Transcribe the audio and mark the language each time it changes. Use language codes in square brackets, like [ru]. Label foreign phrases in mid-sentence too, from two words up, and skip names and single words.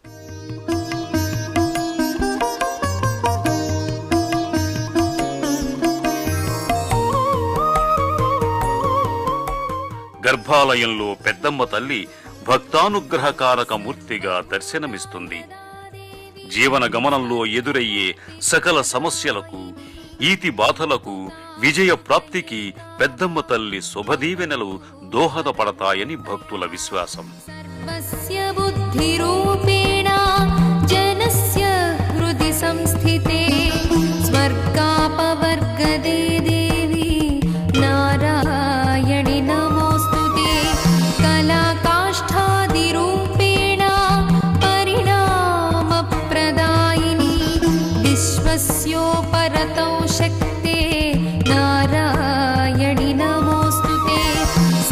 [te] గర్భాలయంలో పెద్దమ్మ తల్లి భక్తానుగ్రహకారక మూర్తిగా దర్శనమిస్తుంది. జీవన గమనంలో ఎదురయ్యే సకల సమస్యలకు, ఈతి బాధలకు, విజయ ప్రాప్తికి పెద్దమ్మ తల్లి శుభదీవెనలు దోహదపడతాయని భక్తుల విశ్వాసం. [sa] सर्वस्य बुद्धिरूपेण जनस्य हृदि संस्थिते स्वर्गापवर्गदे देवी नारायणि नमोऽस्तुते. कलाकाष्ठादिरूपेण परिणामप्रदायिनी विश्वस्योपरतौ शक्ते नारायणि नमोऽस्तुते.